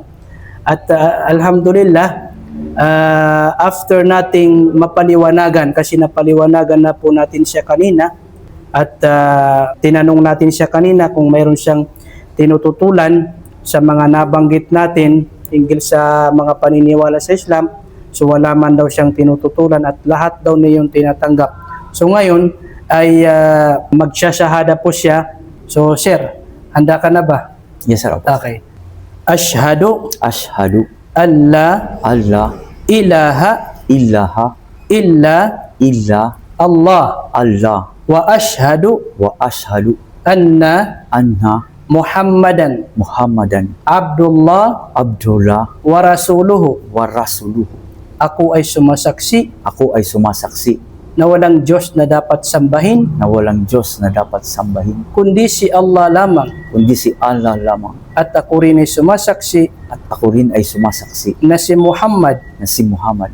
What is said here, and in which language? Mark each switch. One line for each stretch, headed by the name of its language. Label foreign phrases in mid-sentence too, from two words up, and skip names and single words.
Filipino: At alhamdulillah, after nating mapaliwanagan, kasi napaliwanagan na po natin siya kanina, at tinanong natin siya kanina kung mayroon siyang tinututulan sa mga nabanggit natin hinggil sa mga paniniwala sa Islam. So wala man daw siyang tinututulan at lahat daw niya yung tinatanggap. So ngayon ay magsasyahada po siya. So sir, handa ka na ba?
English: Yes, sir. Opo.
Arabic: Okay. Ashhadu Ashhadu alla Allah ilaha ilaha illa illa Allah Allah وأشهد وأشهد anna anna Muhammadan Muhammadan Abdullah Abdullah ورسوله. ورسوله.
Filipino: Ako ay sumasaksi Ako ay sumasaksi na walang Diyos na dapat sambahin na walang Diyos na dapat sambahin kundi si Allah lamang, kundi si Allah lamang, at ako rin ay sumasaksi at ako rin ay sumasaksi na si Muhammad na si Muhammad